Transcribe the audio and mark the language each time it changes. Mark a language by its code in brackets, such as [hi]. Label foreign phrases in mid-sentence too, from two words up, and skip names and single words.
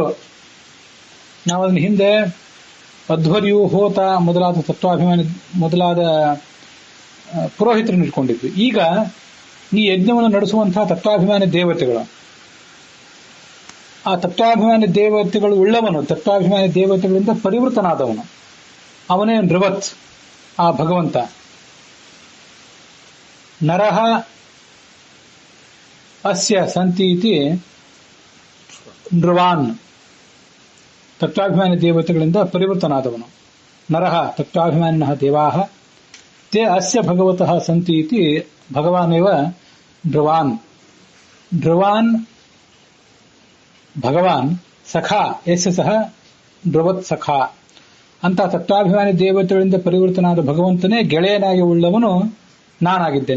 [kn] ನಾವು ಅದನ್ನ ಹಿಂದೆ ಅಧ್ವರ್ಯು, ಹೋತ ಮೊದಲಾದ ತತ್ವಾಭಿಮಾನಿ ಮೊದಲಾದ ಪುರೋಹಿತರನ್ನು ಇಟ್ಕೊಂಡಿದ್ವಿ. ಈಗ ಈ ಯಜ್ಞವನ್ನು ನಡೆಸುವಂತಹ ತತ್ವಾಭಿಮಾನಿ ದೇವತೆಗಳು, ಆ ತತ್ವಾಭಿಮಾನಿ ದೇವತೆಗಳು ಉಳ್ಳವನು, ತತ್ವಾಭಿಮಾನಿ ದೇವತೆಗಳಿಂದ ಪರಿವೃತನಾದವನು, ಅವನೇ ನೃವತ್, ಆ ಭಗವಂತ. [sa] ನರಹ ಅಸ್ಯ ಸಂತಿ ಇತಿ ನೃವಾನ್, [kn] ತತ್ವಾಭಿಮಾನಿ ದೇವತೆಗಳಿಂದ ಪರಿವೃತನಾದವನು. [sa] ನರಹ ತತ್ವಾಭಿಮಾನಿನಃ ದೇವಾಃ ತೇ ಅಸ್ಯ ಭಗವತಃ ಸಂತಿ ಇತಿ ಭಗವಾನೇವ ನೃವಾನ್. ನೃವಾನ್ ಭಗವಾನ್, ಸಖಾ ಯಸ್ಯ ಸಹ ನೃವತ್ ಸಖಾ [kn] ಅಂತ ತತ್ವಾಭಿಮಾನಿ ದೇವತೆಗಳಿಂದ ಪರಿವರ್ತನಾದ ಭಗವಂತನೇ ಗೆಳೆಯನಾಗಿ ಉಳ್ಳವನು ನಾನಾಗಿದ್ದೇನೆ.